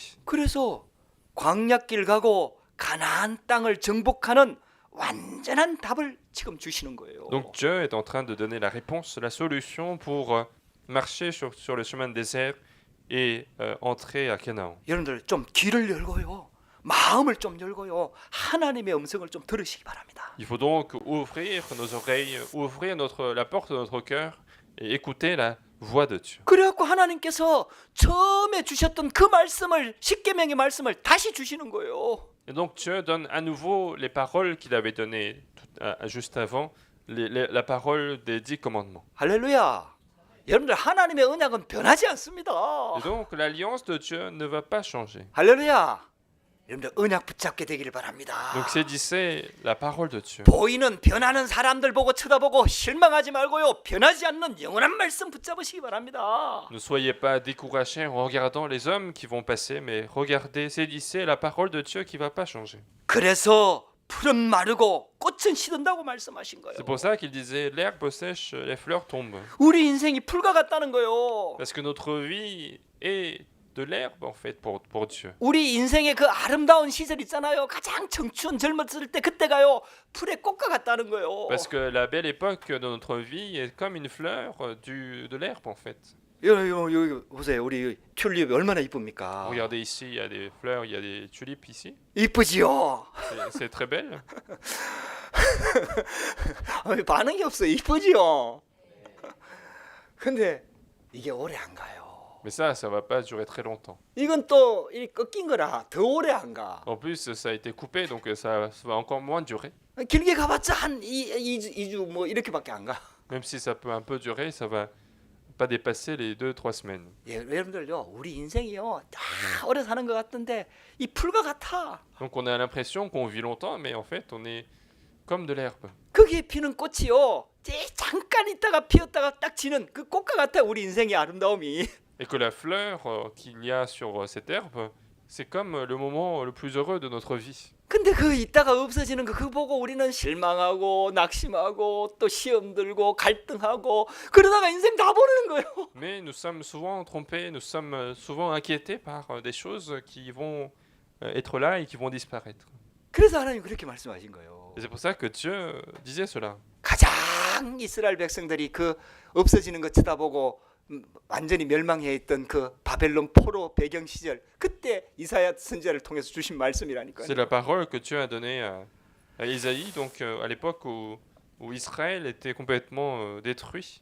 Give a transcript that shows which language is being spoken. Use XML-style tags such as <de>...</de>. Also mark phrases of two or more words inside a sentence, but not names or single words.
<ko>그래서 광야길 가고 가나안 땅을 정복하는 완전한 답을 지금 주시는 거예요.</ko> <fr>Donc Dieu est en train de donner la réponse, la solution pour marcher sur le chemin de désert et entrer à Canaan.</fr> <ko>여러분들 좀 귀를 열고요. 마음을 좀 열고요. 하나님의 음성을 좀 들으시기 바랍니다.</ko> <fr>Il faut donc ouvrir nos oreilles, ouvrir la porte de notre cœur et écouter la voix de Dieu.</fr> <ko>그래갖고 하나님께서 처음에 주셨던 그 말씀을 십계명의 말씀을 다시 주시는 거예요.</ko> <fr>Et donc Dieu donne à nouveau les paroles qu'il avait données juste avant, la parole des 10 commandements.</fr> <ko>할렐루야. 여러분들 하나님의 언약은 변하지 않습니다.</ko> <fr>Et donc l'alliance de Dieu ne va pas changer.</fr> <ko>할렐루야. 여러분들 언약 붙잡게 되기를 바랍니다.</ko> <fr>Donc saisissez la parole de Dieu.</fr> <ko>보이는 변하는 사람들 보고 쳐다보고 실망하지 말고요. 변하지 않는 영원한 말씀 붙잡으시기 바랍니다.</ko> <fr>Ne soyez pas découragés en regardant les hommes qui vont passer, mais regardez, saisissez la parole de Dieu qui ne va pas changer.</fr> <ko>그래서 풀은 마르고 꽃은 시든다고 말씀하신 거예요.</ko> <fr>C'est pour ça qu'il disait l'herbe sèche, les fleurs tombent.</fr> <ko>우리 인생이 풀과 같다는 거예요.</ko> <fr>Parce que notre vie est de l'herbe en fait pour Dieu.</fr> <ko>우리 인생의 그 아름다운 시절 있잖아요. 가장 청춘 젊었을 때 그때가요. 풀의 꽃과 같다는 거예요.</ko> <fr>Parce que la belle époque de notre vie est comme une fleur de l'herbe en fait.</fr> <ko>여기 보세요. 우리 튤립이 얼마나 이쁩니까?</ko> <fr>Regardez ici, il y a des fleurs, il y a des tulipes ici.</fr> <ko>이쁘지요.</ko> <fr>C'est très belle.</fr> <ko>반응이 없어. 이쁘지요. 근데 이게 오래 안 가요.</ko> <fr>Mais ça va pas durer très longtemps.</fr> <ko>이건 또 이 꺾인 거라 더 오래 안 가.</ko> <fr>En plus, ça a été coupé, donc ça va encore moins durer.</fr> <ko>길게 가봤자 한 2주 뭐 이렇게밖에 안 가.</ko> <fr>Même si ça peut un peu durer, ça va pas dépasser les 2-3 semaines.</fr> <ko>예, 여러분들요, 우리 인생이요 다 오래 사는 것 같은데 이 풀과 같아.</ko> <fr>Donc on a l'impression qu'on vit longtemps, mais en fait, on est comme de l'herbe.</fr> <ko>거기에 피는 꽃이요, 잠깐 있다가 피었다가 딱 지는 그 꽃과 같아 우리 인생의 아름다움이.</ko> <fr>Et que la fleur qu'il y a sur cette herbe, c'est comme le moment le plus heureux de notre vie.</fr> <ko>근데 그 있다가 없어지는 거 그거 보고 우리는 실망하고 낙심하고 또 시험 들고 갈등하고 그러다가 인생 다 보내는 거예요.</ko> <fr>Mais nous sommes souvent trompés, nous sommes souvent inquiétés par des choses qui vont être là et qui vont disparaître.</fr> <ko>그래서 하나님 그렇게 말씀하신 거예요.</ko> <fr>Et c'est pour ça que Dieu disait cela.</fr> <ko>가장 이스라엘 백성들이 그 없어지는 거 쳐다보고 완전히 멸망해 있던 그 바벨론 포로 배경 시절 그때 이사야 선지자를 통해서 주신 말씀이라니까요.</ko> <fr>C'est la parole que Dieu a donnée à Isaïe, donc à l'époque où Israël était complètement détruit.</fr>